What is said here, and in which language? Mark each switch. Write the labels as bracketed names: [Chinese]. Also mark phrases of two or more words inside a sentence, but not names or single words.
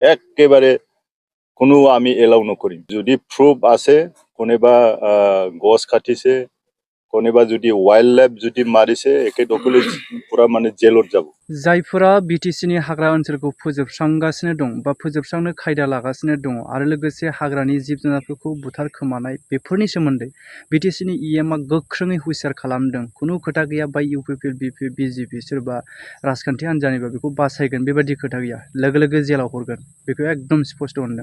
[Assamese] একেবারে কোনো আমি এলাও নকৰিম। যদি প্রুফ আছে কোনোবা গছ কাটিছে, কোনোবা যদি [English] wild life [Assamese] যদি মারিছে, একে সকলে পুরা মানে জেলত যাব। [Bodo] जायफोरा बिटिसिनि हाग्रा ओनसोलखौ फोजोबस्रांगासिनो दं बा फोजोबस्रांनो खायदा लागासिनो दङ आरो लोगोसे हाग्रानि जिब जुनारफोरखौ बुथारखोमानाय बेफोरनि सोमोन्दै बिटिसिनि इएमआ गोख्रोङै हुइसार खालामदों। खुनु खोथा गैया बा इउपिपिएल बिजेपि सोरबा राजखान्थि हान्जानिबा बेखौ बासायगोन बेबायदि खोथा गैया, लोगो लोगो जेलाव हरगोन, बेखौ एकदम स्पष्ट होनदों।